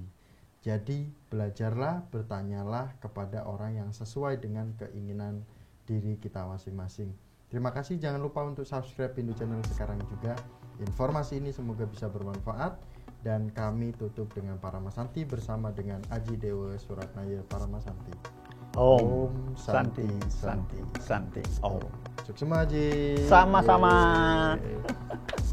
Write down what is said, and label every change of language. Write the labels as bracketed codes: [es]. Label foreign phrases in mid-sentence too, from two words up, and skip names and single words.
[id] Jadi belajarlah, bertanyalah kepada orang yang sesuai dengan keinginan diri kita masing-masing. Terima kasih, jangan lupa untuk subscribe Hindu Channel sekarang juga. Informasi ini semoga bisa bermanfaat, dan kami tutup dengan Paramasanti bersama dengan Aji Dewa Suratnaya Paramasanti. [sa] Om Santi Santi Santi Om. [ban] Suksema Aji. [id] Sama-sama.